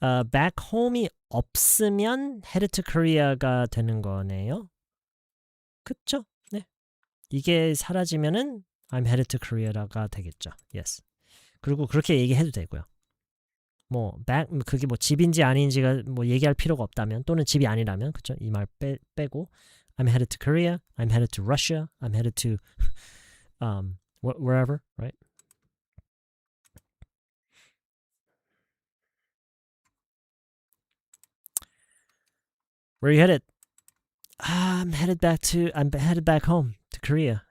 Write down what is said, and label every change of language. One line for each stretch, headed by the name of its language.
Korean: back home이 없으면 headed to Korea가 되는 거네요. 그쵸? 네. 이게 사라지면은
English: I'm headed to Korea
Korean: 가 되겠죠.
English: Yes.
Korean: 그리고 그렇게 얘기해도 되고요. 뭐 back 그게 뭐 집인지 아닌지가 뭐 얘기할 필요가 없다면 또는 집이 아니라면 그쵸? 이 말 빼고
English: I'm headed to Korea. I'm headed to Russia. I'm headed to wherever, right? Where are you headed? I'm headed back home to Korea.